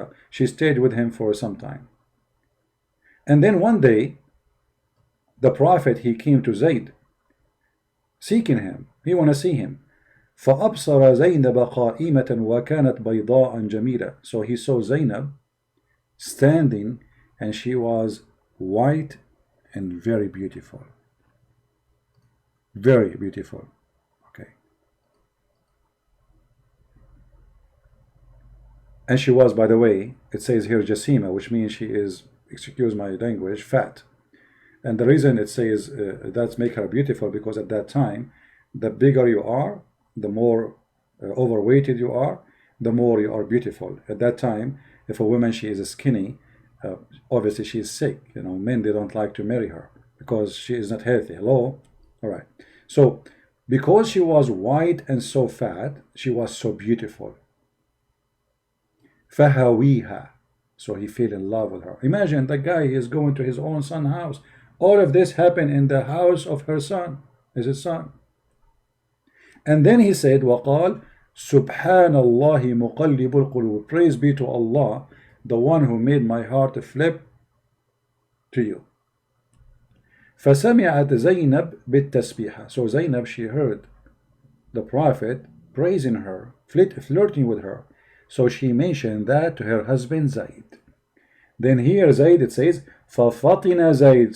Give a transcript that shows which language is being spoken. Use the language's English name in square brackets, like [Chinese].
[English] She stayed with him for some time. And then one day, the Prophet, he came to Zayd, seeking him. He want to see him. [Arabic] فأبصر زينب قائمة وكانت بيضاء جميلة. [English] So he saw Zainab standing, and she was white and very beautiful. Very beautiful. Okay. And she was, by the way, it says here Jasima, which means she is, excuse my language, fat. And the reason it says that's make her beautiful, because at that time, the bigger you are, the more overweighted you are, the more you are beautiful. At that time, if a woman, she is skinny, obviously she is sick. You know, men, they don't like to marry her because she is not healthy. Hello? All right. So because she was white and so fat, she was so beautiful. [Arabic] فهويها. [English] So he fell in love with her. Imagine the guy is going to his own son's house. All of this happened in the house of her son, his son. And then he said, [Arabic] وقال سبحان الله مقلب القلوب. [English] Praise be to Allah, the one who made my heart flip to you. [Arabic] فسمعت زينب بالتسبيحة. [English] So Zainab, she heard the Prophet praising her, flirting with her. So she mentioned that to her husband Zayd. Then here Zayd, it says ففطن Zayd.